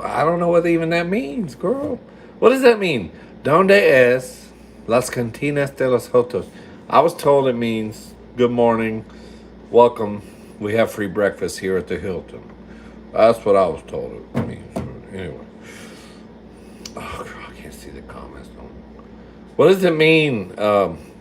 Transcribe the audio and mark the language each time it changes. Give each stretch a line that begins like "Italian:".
English: I don't know what even that means, girl. What does that mean?
Spanish: Donde es las cantinas de los otros?
English: I was told it means, good morning, welcome, we have free breakfast here at the Hilton. That's what I was told it means. Anyway. Oh, girl, I can't see the comments. What does it mean, Rihanna?